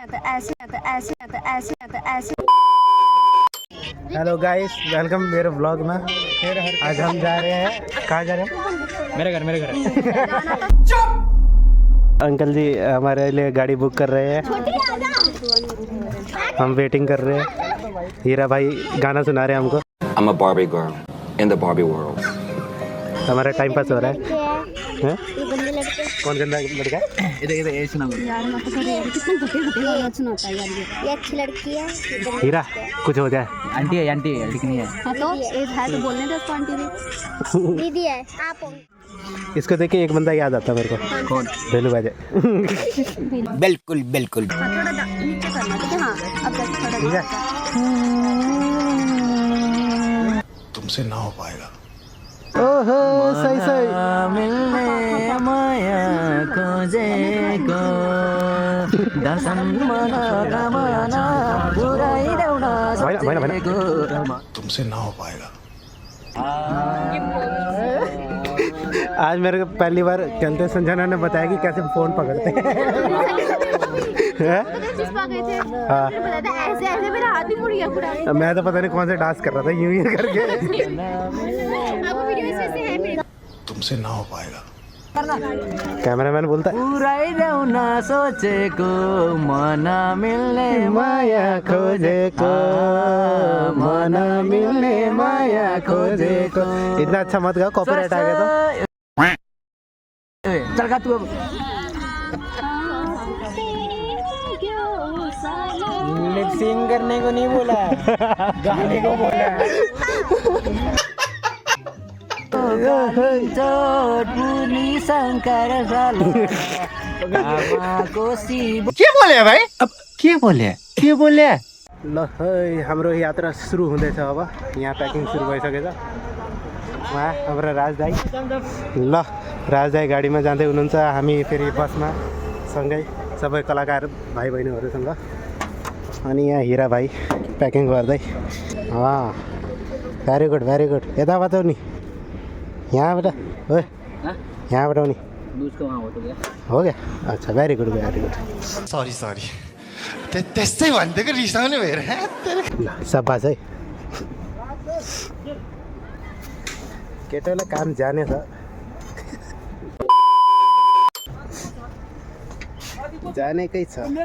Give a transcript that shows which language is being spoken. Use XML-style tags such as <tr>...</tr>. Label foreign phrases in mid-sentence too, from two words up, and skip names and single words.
<en>hello guys,</en> <hi>वेलकम मेरे ब्लॉग में। आज हम जा रहे हैं, कहाँ जा रहे हैं? मेरे घर। अंकल जी हमारे लिए गाड़ी बुक कर रहे हैं, हम वेटिंग कर रहे हैं। हीरा भाई गाना सुना रहे हैं हमको।</hi> <en>I'm a Barbie girl in the Barbie world.</en> <hi>हमारा टाइम पास हो रहा है। हैं? कौन गंदा लड़का? इधर ये सुना यार मत करो यार, कितना घटे गाना सुनाता है यार ये अच्छी लड़की है। हीरा कुछ हो जाए। आंटी है लड़की नहीं है। हाँ तो एज है तो बोलने दे उसको आंटी भी। दीदी है आप। इसको देख के एक बंदा याद आता है मेरे को। कौन? बेलू बाजे। बिल्कुल बिल्कुल। थोड़ा नीचे करना ठीक है। हाँ अब थोड़ा ठीक है। तुमसे ना हो पाएगा। ओहो सही सही।</hi> <ne>मिलने माया खोजेको दर्शन मना रमाना पुराइदेउना सोचेको।</ne> <hi>तुमसे ना हो पाएगा। आज मेरे को पहली बार चलते संजना ने बताया कि कैसे फोन पकड़ते हैं। हाँ। ऐसे मेरा हाथ ही मुड़ गया पूरा। मैं तो पता नहीं कौन से डांस कर रहा था, यूं ही करके। तुमसे ना हो पाएगा। कैमरामैन बोलता है</hi> <ne>पुराइदेउना सोचेको मना मिल्ने माया खोजेको, मना मिलने माया खोजेको।</ne> <hi>इतना अच्छा मत गाओ, कॉपीराइट आ गया तो। चल गा तू अब। लिपसिंग करने को नहीं बोला, गाने को बोला। शंकर क्या बोले भाई? अब क्या बोले?</hi> <ne>ल है हाम्रो यात्रा सुरु हुँदैछ। अब यहाँ प्याकिङ सुरु भइसकेछ। उहाँ हाम्रो राजदाई, ल राजदाई गाडीमा जाँदै हुनुहुन्छ, हामी फेरि बसमा सँगै सबै कलाकार भाइ बहिनीहरूसँग। अनि यहाँ हिरा भाइ प्याकिङ गर्दै।</ne> <en>very good.</en> <ne>यताबाट हो नि, यहाँबाट हो, यहाँबाट हो नि।</ne> <hi>हो गया? अच्छा</hi> <en>very good.</en> <ne>सरी त्यस्तै भनिदिएको रिसाउने भएर। ल सबास है, केटालाई काम जानेछ। जानेकै छ।</ne>